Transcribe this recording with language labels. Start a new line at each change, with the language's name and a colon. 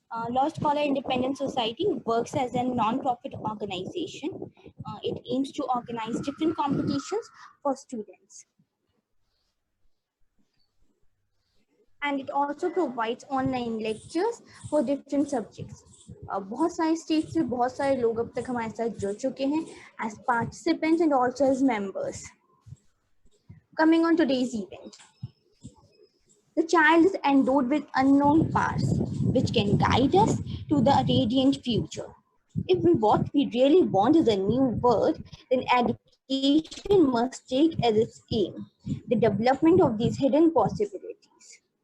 English: Law Scholar Independent Society works as a non-profit organization. It aims to organize different competitions for students. And it also provides online lectures for different subjects.
Hindi: बहुत सारे state से बहुत सारे लोग अब तक हमारे साथ जुड़ चुके हैं
English: as participants and also as members. Coming on today's event. The child is endowed with unknown powers, which can guide us to the radiant future. If what we really want is a new world, then education must take as its aim the development of these hidden possibilities.